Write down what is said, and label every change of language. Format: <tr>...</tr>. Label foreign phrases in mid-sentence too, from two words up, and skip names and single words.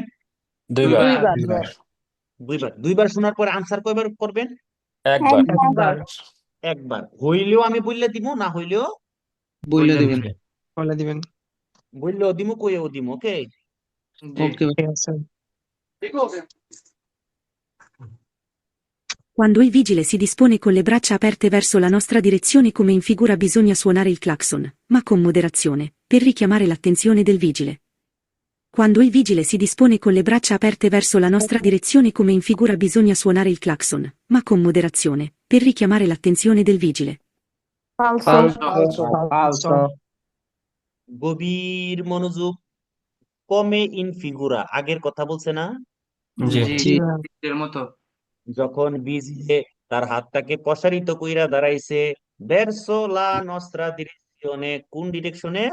<bn>দুইবার দুইবার। দুইবার শোনার পরে আনসার কয়বার করবেন? একবার একবার। হইলেও আমি বললে দিব, না হইলেও বলে দিবেন বললেও দিব, কইও দিব। ওকে, ওকে আছে</bn> <it>Quando il vigile si dispone con le braccia aperte verso la nostra direzione come in figura bisogna suonare il clacson, ma con moderazione, per richiamare l'attenzione del vigile. Quando il vigile si dispone con le braccia aperte verso la nostra direzione come in figura bisogna suonare il clacson, ma con moderazione, per richiamare l'attenzione del vigile.</it> <bn>গভীর মনোযোগ।</bn> <it>come in figura</it> <bn>আগের কথা বলছে না? জি যখন বিজিলে তার হাতটাকে প্রসারিত কইরা দাঁড়াইছে</bn> <it>verso la nostra</it> <bn>ডিরেকশনে, কোন ডিরেকশনে?</bn>